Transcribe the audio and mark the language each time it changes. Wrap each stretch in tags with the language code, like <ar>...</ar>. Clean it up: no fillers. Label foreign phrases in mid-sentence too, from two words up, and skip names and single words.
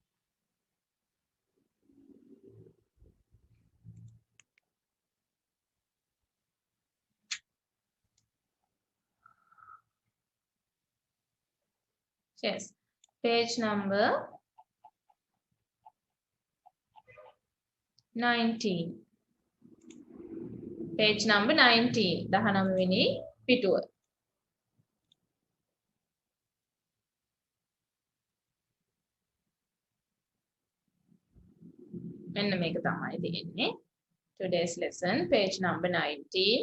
<en>Yes, page number 19. Page number 19.</en> <si>19 වෙනි පිටුව. මෙන්න මේක තමයි තියෙන්නේ.</si> <en>Today's lesson, page number 19.</en>